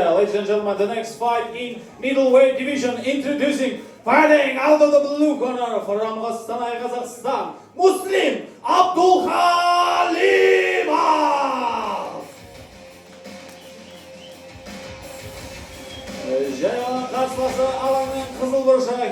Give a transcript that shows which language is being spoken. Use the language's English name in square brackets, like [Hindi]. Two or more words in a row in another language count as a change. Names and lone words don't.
[English] Ladies and gentlemen, the next fight in middleweight division, introducing fighting out of the blue corner from Қостанай, Қазақстан, Муслим Абдулхалимов! [Kazakh] Және оның қарсыласы алаңның қызыл бұршақ.